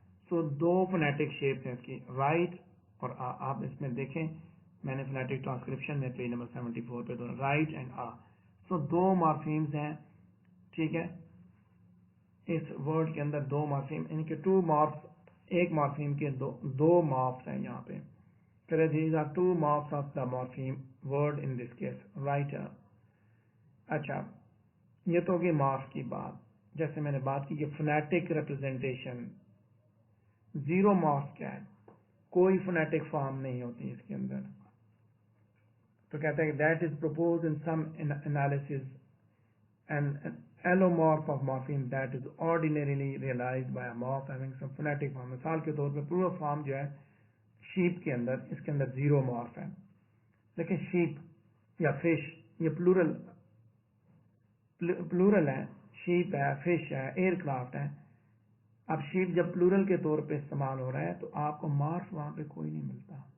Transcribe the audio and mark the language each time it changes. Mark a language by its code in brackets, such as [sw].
[ur] سو 2 phonetic shapes ہیں اس کی، right اور آ. آپ اس میں دیکھیں، میں نے فونیٹک ٹرانسکرپشن میں پیج نمبر 74 پہ دونوں right and a. So 2 morphemes ہیں. ٹھیک ہے. اس ورڈ کے اندر 2 مارفیم، ان کے 2 مارفس، ایک مارفیم کے 2 مارفس ہیں یہاں پہ. [en] These are 2 morphs of the morpheme word in this case, writer. [ur] اچھا، یہ تو ہوگی مارف کی بات. جیسے میں نے بات کی کہ فونیٹک ریپرزنٹیشن، زیرو مارف کیا ہے؟ کوئی فونیٹک فارم نہیں ہوتی اس کے اندر. تو کہتا ہے کہ [en] that is proposed in some analysis and an allomorph of morpheme that is ordinarily realized by a morph having some phonetic form. [ur] مثال کے طور پہ پلورل فارم جو ہے شیپ کے اندر، اس کے اندر 0 مارف ہے. لیکن شیپ یا فش یہ پلورل ہے، شیپ ہے، فش ہے، ایئر کرافٹ ہے. اب شیپ جب پلورل کے طور پہ استعمال ہو رہا ہے تو آپ کو مارف وہاں پہ کوئی نہیں ملتا.